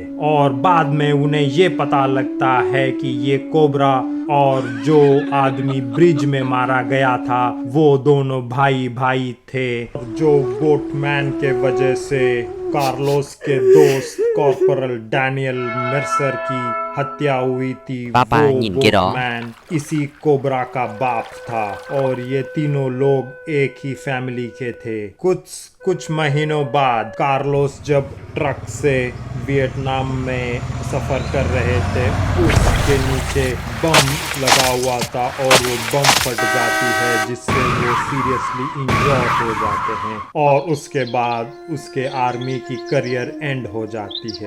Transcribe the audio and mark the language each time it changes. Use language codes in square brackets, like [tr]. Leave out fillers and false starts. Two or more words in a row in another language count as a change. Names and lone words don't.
[hi] और बाद में उन्हें ये पता लगता है कि ये कोबरा और जो आदमी ब्रिज में मारा गया था वो दोनों भाई थे। जो बोटमैन के वजह से कार्लोस के दोस्त कॉर्पोरल डैनियल मर्सर की हत्या हुई थी, पापा वो [vi] nhìn cái đó [hi] बोटमैन इसी कोबरा का बाप था और ये तीनों लोग एक ही फैमिली के थे। कुछ महीनों बाद कार्लोस जब ट्रक से वियतनाम में सफर कर रहे थे उसके नीचे बम लगा हुआ था और वो बम फट जाती है जिससे वो [en] seriously injured [hi] हो जाते हैं और उसके बाद उसके आर्मी की [en] career end [hi] हो जाती है।